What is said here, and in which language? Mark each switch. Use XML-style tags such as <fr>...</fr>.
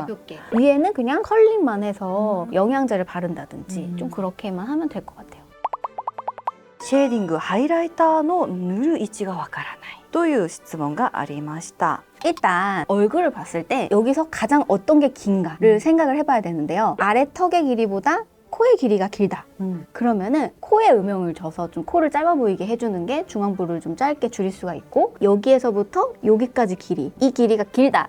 <ko>가볍게. 위에는 그냥 컬링만 해서 영양제를 바른다든지 좀 그렇게만 하면 될 것 같아요.</ko> <ja>シェーディングハイライターの塗る位置がわからないという質問がありました.</ja> <ko>일단 얼굴을 봤을 때 여기서 가장 어떤 게 긴가를 생각을 해봐야 되는데요. 아래 턱의 길이보다 코의 길이가 길다. 그러면은 코에 음영을 줘서 좀 코를 짧아 보이게 해주는 게 중앙부를 좀 짧게 줄일 수가 있고 여기에서부터 여기까지 길이, 이 길이가 길다.</ko>